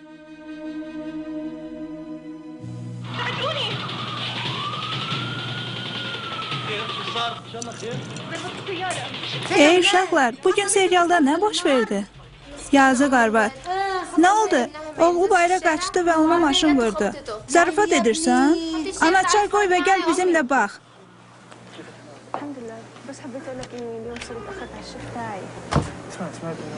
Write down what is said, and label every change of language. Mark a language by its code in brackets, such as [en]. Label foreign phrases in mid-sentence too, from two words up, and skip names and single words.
[az] Ey uşaqlar, bugün serialda nə baş verdi? Yazıq arvad. Nə oldu? Oğlu bayra qaçdı və ona maşın vurdu. Zarafat edirsən? Ana çay qoy və gəl bizimlə bax. [ar] الحمد لله بس حبيت اقول لك اني اليوم صرت اخذت على الشيف تاعي سمعت